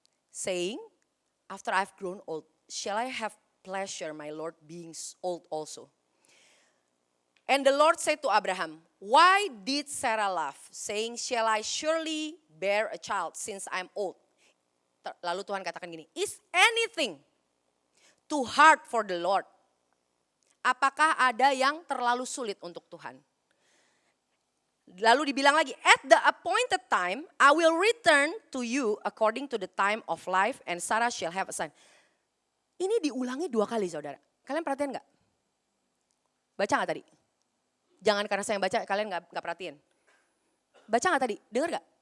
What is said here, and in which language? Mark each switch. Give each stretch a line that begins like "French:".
English: Saying, after I've grown old, shall I have pleasure, my Lord, being old also? And the Lord said to Abraham, why did Sarah laugh, saying, shall I surely bear a child since I'm old?
Indonesian: Lalu Tuhan katakan gini,
English: is anything too hard for the Lord?
Indonesian: Apakah ada yang terlalu sulit untuk Tuhan? Lalu dibilang lagi,
English: at the appointed time, I will return to you according to the time of life and Sarah shall have a son.
Indonesian: Ini diulangi 2 kali saudara. Kalian perhatian gak? Baca gak tadi? Jangan karena saya yang baca, kalian gak perhatiin. Baca gak tadi? Dengar gak?